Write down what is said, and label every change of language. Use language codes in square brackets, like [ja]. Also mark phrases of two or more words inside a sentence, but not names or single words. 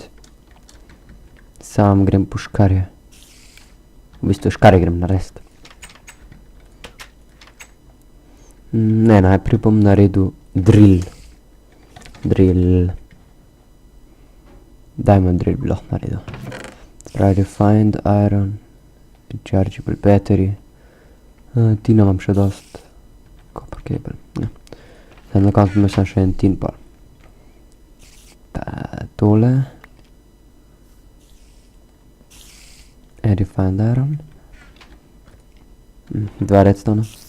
[sl] Sam grem po škarje. V bistvu škarje grem narediti. Ne, najprej bom naredil drill. [en] Diamond drill [sl] bi lahko naredil. [en] Refined iron. Rechargeable battery. [sl] Tina imam še dost. [en] Copper cable. [sl] Zdaj na koncu imel sem še en tin pol. [en] Tole. Refined iron. 2 redstone.